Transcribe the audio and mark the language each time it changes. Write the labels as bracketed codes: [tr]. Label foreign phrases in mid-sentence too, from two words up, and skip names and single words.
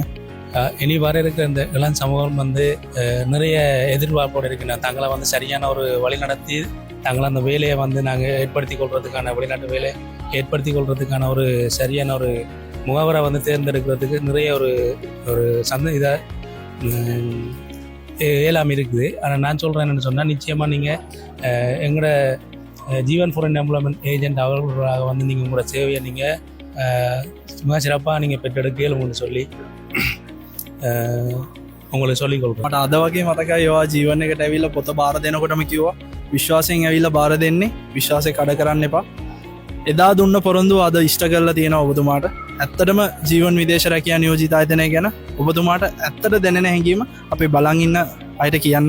[ta] இனி வர இருக்கிற இந்த இளம் சமூகம் வந்து நிறைய எதிர்பார்ப்போடு இருக்குன்னா தங்களை வந்து சரியான ஒரு வழி நடத்தி தங்களை அந்த வேலையை வந்து நாங்கள் ஏற்படுத்தி கொள்வதுக்கான வெளிநாட்டு வேலை ஏற்படுத்தி கொள்வதுக்கான ஒரு சரியான ஒரு முகவரை வந்து தேர்ந்தெடுக்கிறதுக்கு நிறைய ஒரு இதாக ஏலாம் இருக்குது. ஆனால் நான் சொல்கிறேன் என்னென்னு சொன்னால், நிச்சயமாக நீங்கள் எங்களோட ஜீவன் ஃபாரின் எம்ப்ளாய்மெண்ட் ஏஜென்ட் அவர்களாக வந்து நீங்கள் உங்களோட சேவையை நீங்கள் மிக சிறப்பாக நீங்கள் பெற்றெடுக்கணும்னு சொல்லி உங்களுக்கு சொல்லிக் கொடுப்போம். [si] මට අද වගේ මතකයි ඒවා ජීවන එකට ඇවිල්ලා පොත බාර දෙනකොටම කිව්වා විශ්වාසයෙන් ඇවිල්ලා බාර දෙන්නේ, විශ්වාසය කඩ කරන්න එපා. එදා දුන්න පොරොන්දුව අද ඉෂ්ට කරලා තියෙනවා ඔබතුමාට. ඇත්තටම ජීවන් විදේශ රැකියා නියෝජිත ආයතනය ගැන ඔබතුමාට ඇත්තට දැනෙන හැඟීම අපි බලන් ඉන්න අයට කියන්න.